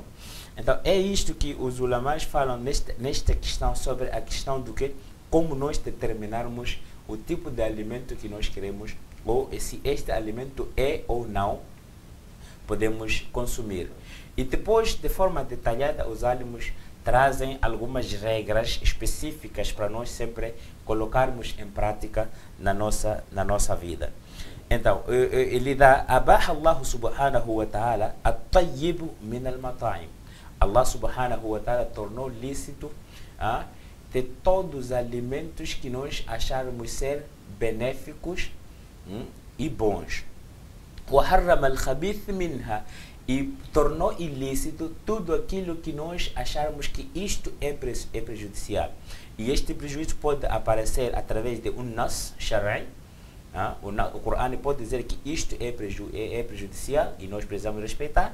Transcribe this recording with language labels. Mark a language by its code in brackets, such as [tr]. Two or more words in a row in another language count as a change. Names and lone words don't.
[pt] Então, é isto que os ulamás falam nesta questão, sobre a questão do que, como nós determinarmos o tipo de alimento que nós queremos, ou se este alimento é ou não podemos consumir. E depois, de forma detalhada, os alimos trazem algumas regras específicas para nós sempre colocarmos em prática na nossa vida. Então, ele dá: [ar] أباح الله سبحانه وتعالى الطيب من المطاعم. الله سبحانه وتعالى [pt] tornou lícito de todos os alimentos que nós acharmos ser benéficos e bons. [ar] وحرم الخبيث منها, [pt] e tornou ilícito tudo aquilo que nós acharmos que isto é prejudicial. E este prejuízo pode aparecer através de um [ar] نص شرعي. [pt] O Corão pode dizer que isto é prejudicial e nós precisamos respeitar.